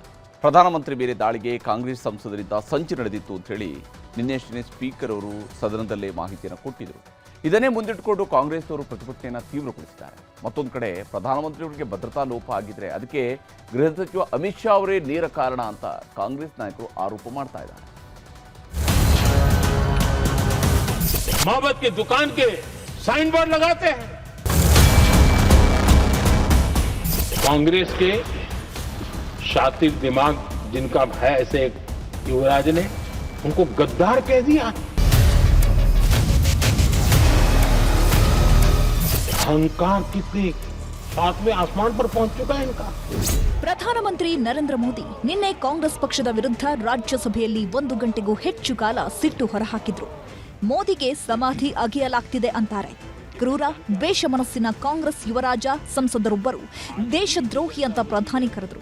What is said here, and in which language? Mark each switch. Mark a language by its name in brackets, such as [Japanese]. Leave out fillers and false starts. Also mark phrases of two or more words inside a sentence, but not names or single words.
[Kannada] ಪ್ರಧಾನಮಂತ್ರಿ ಮೇಲೆ ದಾಳಿಗೆ ಕಾಂಗ್ರೆಸ್ ಸಂಸದರಿಂದ ಸಂಚು ನಡೆದಿತ್ತು ಅಂತ ಹೇಳಿ ನಿನ್ನೆಷ್ಟೇ ಸ್ಪೀಕರ್ ಅವರು ಸದನದಲ್ಲೇ ಮಾಹಿತಿಯನ್ನು ಕೊಟ್ಟಿದ್ದರು. ಇದನ್ನೇ ಮುಂದಿಟ್ಟುಕೊಂಡು ಕಾಂಗ್ರೆಸ್ನವರು ಪ್ರತಿಭಟನೆಯನ್ನು ತೀವ್ರಗೊಳಿಸಿದ್ದಾರೆ. ಮತ್ತೊಂದು ಕಡೆ ಪ್ರಧಾನಮಂತ್ರಿಯವರಿಗೆ ಭದ್ರತಾ ಲೋಪ ಆಗಿದ್ರೆ ಅದಕ್ಕೆ ಗೃಹ ಸಚಿವ ಅಮಿತ್ ಶಾ ಅವರೇ ನೇರ ಕಾರಣ ಅಂತ ಕಾಂಗ್ರೆಸ್ ನಾಯಕರು ಆರೋಪ ಮಾಡ್ತಾ ಇದ್ದಾರೆ. [Hindi] मोहब्बत की दुकान के साइन बोर्ड लगाते हैं. कांग्रेस के शातिर दिमाग जिनका है, ऐसे युवराज ने उनको गद्दार कह दिया. अहंकार कितने 7वें आसमान पर पहुंच चुका है इनका. [Kannada] ಪ್ರಧಾನಮಂತ್ರಿ ನರೇಂದ್ರ ಮೋದಿ ನಿನ್ನೆ ಕಾಂಗ್ರೆಸ್ ಪಕ್ಷದ ವಿರುದ್ಧ ರಾಜ್ಯಸಭೆಯಲ್ಲಿ 1 ಗಂಟೆಗೂ ಹೆಚ್ಚು ಕಾಲ ಸಿಟ್ಟು ಹೊರಹಾಕಿದ್ರು. ಮೋದಿಗೆ ಸಮಾಧಿ ಅಗೆಯಲಾಗ್ತಿದೆ ಅಂತಾರೆ. ಕ್ರೂರ ದ್ವೇಷ ಮನಸ್ಸಿನ ಕಾಂಗ್ರೆಸ್ ಯುವರಾಜ ಸಂಸದರೊಬ್ಬರು ದೇಶದ್ರೋಹಿ ಅಂತ ಪ್ರಧಾನಿ ಕರೆದ್ರು.